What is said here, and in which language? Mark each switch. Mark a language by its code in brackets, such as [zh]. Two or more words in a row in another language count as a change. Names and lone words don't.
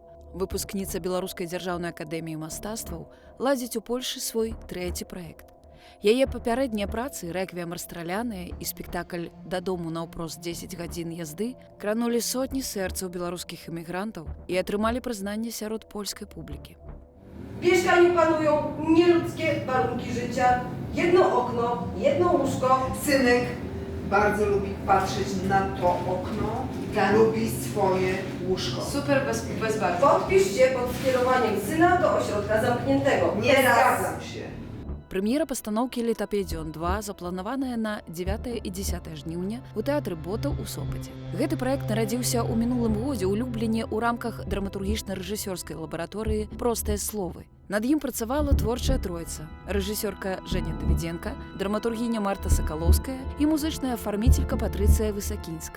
[be] Выпускніца Беларускай дзяржаўнай акадэміі мастацтваў ладзіць у Польшы свой трэці праект. Яе папярэднія працы «Рэквіем расстраляная» і спектакль «Дадому наўпрост 10 гадзін язды» кранулі сотні сэрцаў беларускіх эмігрантаў і атрымалі прызнанне сярод польскай публікі. [pl] W mieszkaniu panują nieludzkie warunki życia. Jedno okno, jedno łóżko. Synek bardzo lubi patrzeć na to okno, lubi swoje łóżko. Super bez barw. Podpiszcie pod skierowaniem syna do ośrodka zamkniętego. Nie zgadzam się. [be] Прэм'ера пастаноўкі «Летапедзіон 2» запланаваная на 9 і 10 жніўня ў тэатры Бота ў Сопаце. Гэты праект нарадзіўся ў мінулым годзе ў Любліне ў рамках драматургічна-рэжысёрскай лабараторыі «Простыя словы». Над ім працавала творчая тройца – рэжысёрка Жэня Давідзенка, драматургіня Марта Сакалоўская і музычная афарміцелька Патрыцыя Высакінска.